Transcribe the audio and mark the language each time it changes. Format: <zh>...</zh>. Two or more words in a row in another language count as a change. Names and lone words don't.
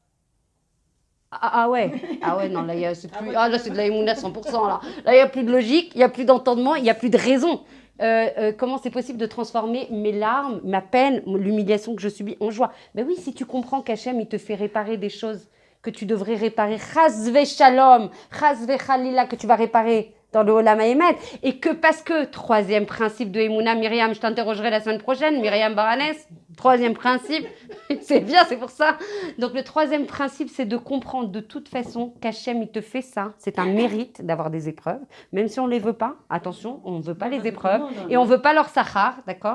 <fr>Ah ouais, non, là, c'est plus... là, c'est de la émouna 100%, là. Là, il n'y a plus de logique, il n'y a plus d'entendement, il n'y a plus de raison. Comment c'est possible de transformer mes larmes, ma peine, l'humiliation que je subis en joie? Ben oui, si tu comprends qu'Hachem, il te fait réparer des choses que tu devrais réparer,</fr> <he>חס ושלום חס וחלילה,</he> <fr>que tu vas réparer dans le</fr> <he>עולם האמת,</he> <fr>et que parce que, troisième principe de Emouna, Myriam, je t'interrogerai la semaine prochaine, Myriam Baranès, troisième principe, c'est bien, c'est pour ça. Donc le troisième principe, c'est de comprendre de toute façon qu'Hachem, il te fait ça, c'est un mérite d'avoir des épreuves, même si on ne les veut pas, attention, on ne veut pas les épreuves, et on ne veut pas leur sahar, d'accord?</fr>